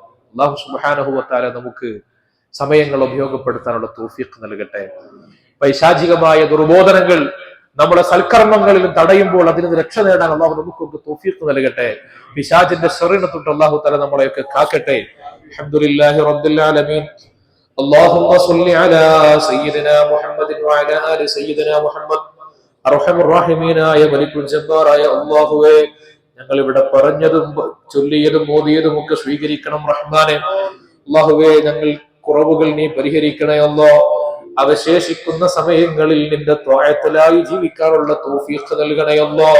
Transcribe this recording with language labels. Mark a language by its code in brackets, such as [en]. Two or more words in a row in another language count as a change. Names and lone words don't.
[ar] الله سبحانه و تعالى [ml] നമുക്ക് സമയങ്ങൾ ഉപയോഗപ്പെടുത്താനുള്ള തൗഫീഖ് നൽകട്ടെ. പൈശാചികമായ ദുർബോധനങ്ങൾ നമ്മുടെ സൽക്കർമ്മങ്ങളിലും തടയുമ്പോൾ അതിൽ നിന്ന് രക്ഷ നേടാൻ അല്ലാഹു നമുക്ക് തൗഫീഖ് നൽകട്ടെ. പിശാചിന്റെ ശർറിനെ തൊട്ട് അല്ലാഹു തആല നമ്മളെയൊക്കെ കാക്കട്ടെ. [ar] الحمد لله رب العالمين. اللهم صل على سيدنا محمد وعلى آل سيدنا محمد. [ml] അർഹമർ റഹീമീനായ മലിക്കുൽ ജബ്ബാറായ അല്ലാഹുവേ, ഞങ്ങൾ ഇവിടെ പറഞ്ഞതും ചൊല്ലിയതും ഓതിയതും ഒക്കെ സ്വീകരിക്കണം റഹ്മാനെ. അല്ലാഹുവേ, ഞങ്ങൾ കുറവുകൾ നീ പരിഹരിക്കണേ അല്ലാഹ്. അവശേഷിക്കുന്ന സമയങ്ങളിൽ നിന്റെ ത്വഅത്തിലായി ജീവിക്കാനുള്ള തൗഫീഖ് നൽകണേ അല്ലാഹ്.